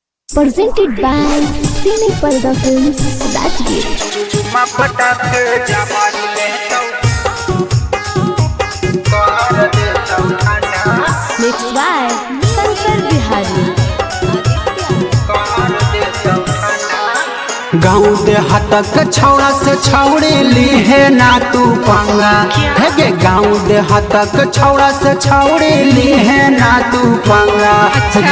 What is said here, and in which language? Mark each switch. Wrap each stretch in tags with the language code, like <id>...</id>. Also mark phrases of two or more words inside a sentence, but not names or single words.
<en>presented by Cine Parda Films, Rajgir. Mixed by Shankar Bihari.</en> <mai>गाँव देहातक छौड़ा से छौड़े ली है ना तू पंगा है गे। गाँव देहातक छौड़ा से छौड़े ली है ना तू पंगा गे।</mai>